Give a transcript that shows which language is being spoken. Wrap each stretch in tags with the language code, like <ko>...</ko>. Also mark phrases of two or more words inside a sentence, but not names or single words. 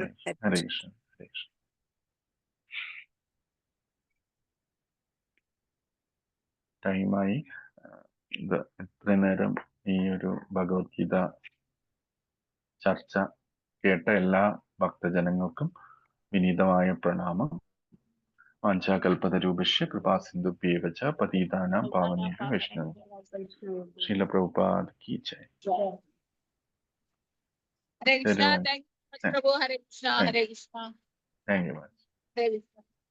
<sa>ഹരേ കൃഷ്ണ. ഹരേ കൃഷ്ണ. ടൈമായി.</sa> <ml>ഇത്രയും നേരം ഈ ഒരു ഭഗവത്ഗീത ചർച്ച കേട്ട എല്ലാ ഭക്തജനങ്ങൾക്കും വിനീതമായ പ്രണാമം.</ml> <sa>വാഞ്ചാകൽപതരൂപശ്യ കൃപാസിന്ധുഭ്യേവ ച പതിതാനാം പാവനേഭ്യോ വൈഷ്ണവേഭ്യോ.</sa> <hi>श्रील प्रभुपाद की जय.</hi> <sa>ഹരേ കൃഷ്ണ.</sa> <en>thank you</en> <sa>പ്രഭു. ഹരേ കൃഷ്ണ. ഹരേ കൃഷ്ണ.</sa> <en>thank you.</en>